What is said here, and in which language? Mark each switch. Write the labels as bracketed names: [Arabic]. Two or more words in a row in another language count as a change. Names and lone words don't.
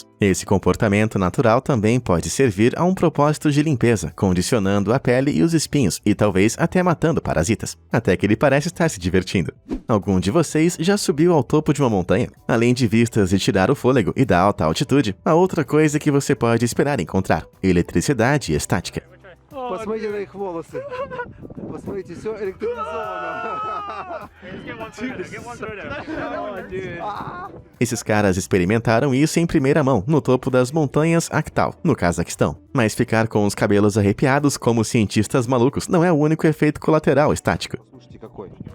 [Portuguese] Esse comportamento natural também pode servir a um propósito de limpeza, condicionando a pele e os espinhos e talvez até matando parasitas, até que ele parece estar se divertindo. Algum de vocês já subiu ao topo de uma montanha? Além de vistas de tirar o fôlego e da alta altitude, há outra coisa que você pode esperar encontrar: eletricidade estática. [Russian] Посмотрите на их волосы. Посмотрите, все электризовано. [Portuguese] Esses caras experimentaram isso em primeira mão, no topo das montanhas Akhtal, no Cazaquistão. Mas ficar com os cabelos arrepiados como cientistas malucos não é o único efeito colateral estático. [Russian] Слушайте, какой.